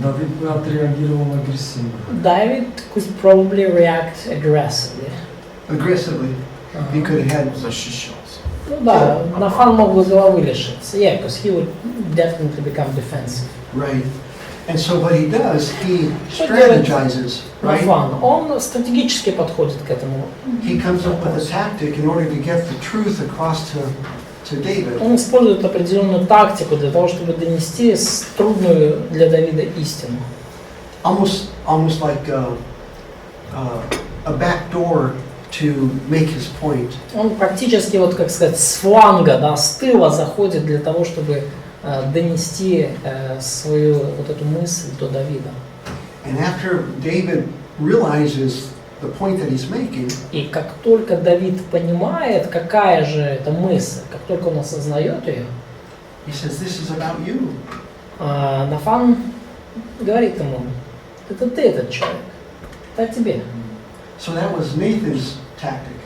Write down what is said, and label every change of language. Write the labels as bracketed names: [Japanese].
[Russian] Давид бы отреагировал агрессивно. [English] David could probably react aggressively. Aggressively. He could have had [Russian] Защищался. Ну да, Нафан мог бы головы лишиться. [English] Yeah, because he would definitely become defensive. right. And so what he does, he [Russian] Что делает [English] strategizes, right? [Russian] Нафан? Он стратегически подходит к этому. [English] He comes up with a tactic in order to get the truth across to David. [Russian] Он использует определенную тактику для того, чтобы донести трудную для Давида истину. [English] Almost like a back door to make his point. [Russian] Он практически, вот как сказать, с фланга, да, с тыла заходит для того, чтобы донести свою вот эту мысль до Давида. [English] And after David realizes the point that he's making, [Russian] И как только Давид понимает, какая же это мысль, как только он осознает ее, [English] he says, "This is about you." [Russian] Нафан говорит ему: это ты этот человек, это о тебе. [English] So that was Nathan's tactic.